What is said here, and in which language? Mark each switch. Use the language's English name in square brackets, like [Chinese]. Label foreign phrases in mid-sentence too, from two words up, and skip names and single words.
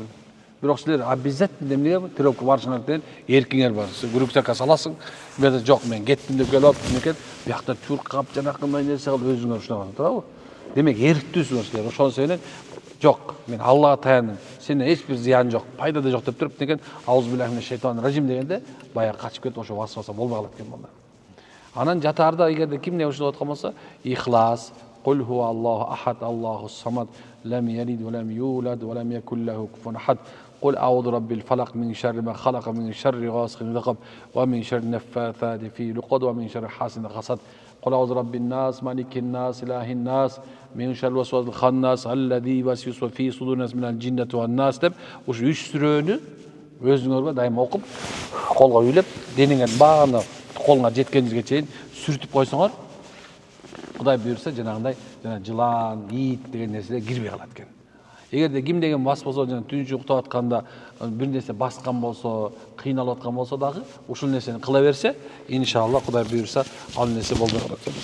[Kyrgyz] Бирок силер обязательно эмнеге тренировка барышыңар менен эркиңер бар. Сен рюкзакка саласың, мен жок мен кеттим деп келип алып, мекет биякта чуркап жанакындай нерсе кылып өзүңөр ушунаган, туурабы? Демек эрктүүсүңөр силер. Ошол сенен жок, мен Аллага таяндым. Сенде эч бир зыян жок, пайда да жок деп туруп, деген [Arabic] أعوذ بالله من الشيطان الرجيم [Kyrgyz] дегенде баягы качып кетип ошо васваса болбой калат экен балдар. Анан жатаарда эгерде кимде ушундай аткан болсо, ихлас, [Arabic] قل هو الله أحد الله الصمد لم يلد ولم يولد ولم يكن له كفوا أحد. قل أعوذ برب الفلق من شر ما خلق من شر غاسق إذا وقب ومن شر النفاثات في العقد ومن شر حاسد إذا حسد قل أعوذ برب الناس مالك الناس إله الناس من شر الوسواس الخناس الذي يوسوس في صدور الناس من الجنة والناس [Kyrgyz] деп ушу 3 сүрөнү өзүңөргө дайыма окуп, колго үйлөп, денеңер бааны колуңа жеткенingizге чейин сүртүп койсоңор, Кудай буйрса жанагындай жылан, ит деген нерселер кирбей калат экен. Эгерде ким деген бас болсо, түнчү уктап атканда бир нерсе баскан болсо, кыйналып аткан болсо дагы, ушул нерсени кыла берсе, иншалла Кудай буйрса, ал нерсе болбой калат.